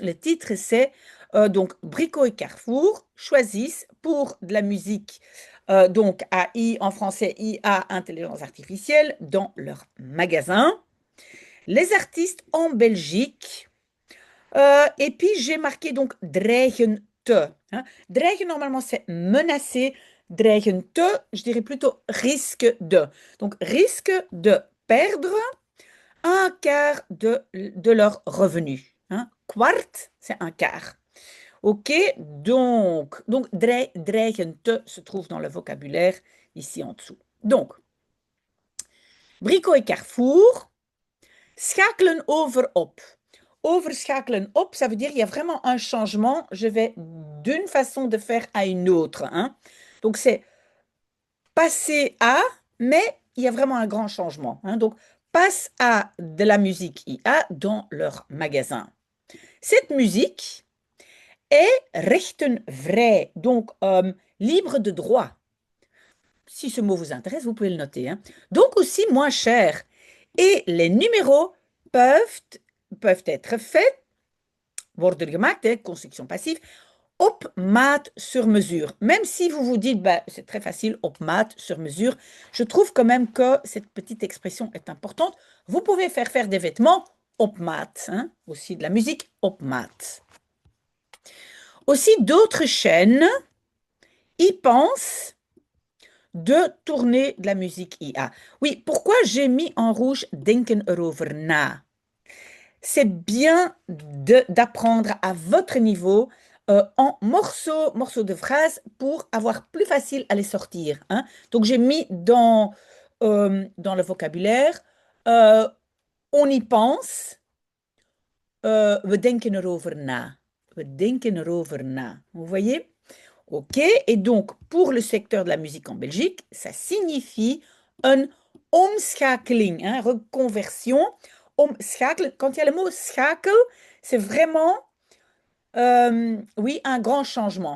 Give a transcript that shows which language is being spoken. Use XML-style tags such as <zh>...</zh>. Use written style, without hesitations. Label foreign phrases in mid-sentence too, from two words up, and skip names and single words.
<fr>Le titre, c'est donc Brico et Carrefour choisissent pour de la musique, donc AI en français, IA, intelligence artificielle, dans leur magasin. Les artistes en Belgique. Et puis, j'ai marqué donc</fr> <nl>dreigen te.</nl> <fr>Hein. Dreigen, normalement, c'est menacer.</fr> <nl>Dreigen te,</nl> <fr>je dirais plutôt risque de. Donc, risque de perdre un quart de leur revenu. Hein. Kwart, c'est un quart. OK, donc</fr> <nl>dreigen te</nl> <fr>se trouve dans le vocabulaire ici en dessous. Donc, Brico et Carrefour</fr> <nl>schakelen over op. Overschakelen op,</nl> <fr>ça veut dire il y a vraiment un changement. Je vais d'une façon de faire à une autre. Hein. Donc, c'est passer à, mais il y a vraiment un grand changement. Hein. Donc, passe à de la musique IA dans leur magasin. Cette musique est rechtenvrij, donc libre de droit. Si ce mot vous intéresse, vous pouvez le noter. Hein. Donc aussi moins cher. Et les numéros peuvent être faits,</fr> <nl>worden gemaakt,</nl> <fr>hein, construction passive,</fr> <nl>op maat</nl> <fr>sur mesure. Même si vous vous dites, bah, c'est très facile,</fr> <nl>op maat</nl> <fr>sur mesure, je trouve quand même que cette petite expression est importante. Vous pouvez faire des vêtements</fr> <nl>op maat,</nl> <fr>hein, aussi de la musique</fr> <nl>op maat.</nl> <fr>Aussi d'autres chaînes y pensent de tourner de la musique IA. Oui, pourquoi j'ai mis en rouge</fr> <nl>denken erover na?</nl> <fr>C'est bien d'apprendre à votre niveau en morceaux de phrases pour avoir plus facile à les sortir. Hein. Donc j'ai mis dans le vocabulaire, euh, on y pense,</fr> <nl>we denken erover na. We denken erover na.</nl> <fr>Vous voyez? OK. Et donc, pour le secteur de la musique en Belgique, ça signifie une omschakeling, hein, reconversion. Omschakelen. Quand il y a le mot schakel, c'est vraiment, oui, un grand changement.</fr>